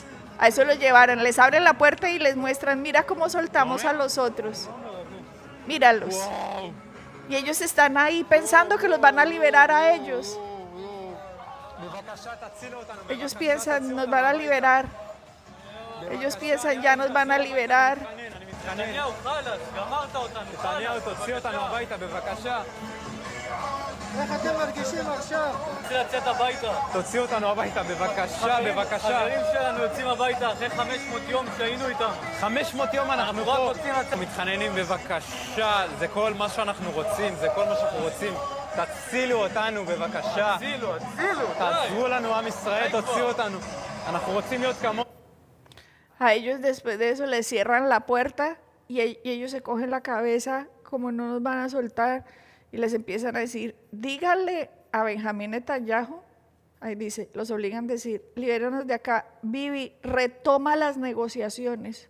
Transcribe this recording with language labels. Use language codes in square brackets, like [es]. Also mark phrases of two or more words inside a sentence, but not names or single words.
[es] A eso los llevaron, les abren la puerta y les muestran, mira cómo soltamos a los otros. Míralos. Y ellos están ahí pensando que los van a liberar a ellos. Ellos piensan, nos van a liberar. Ellos piensan, ya nos van a liberar. [he] איך אתם מרגישים עכשיו? רוצה לצאת הביתה. תוציאו אותנו הביתה, בבקשה, בבקשה. חברים שלנו יוצאים הביתה אחרי 500 יום שהיינו איתם. 500 יום אנחנו רק פה. רוצים לצאת. מתחננים בבקשה, זה כל מה שאנחנו רוצים, זה כל מה שאנחנו רוצים. תצילו אותנו בבקשה. הצילו, הצילו. תעזרו לנו עם ישראל, תוציאו אותנו. אנחנו רוצים להיות כמו... [es] A ellos después de eso les cierran la puerta y ellos se cogen la cabeza como no nos van a soltar y les empiezan a decir, díganle a Benjamín Netanyahu, ahí dice, los obligan a decir, libéranos de acá, Bibi, retoma las negociaciones.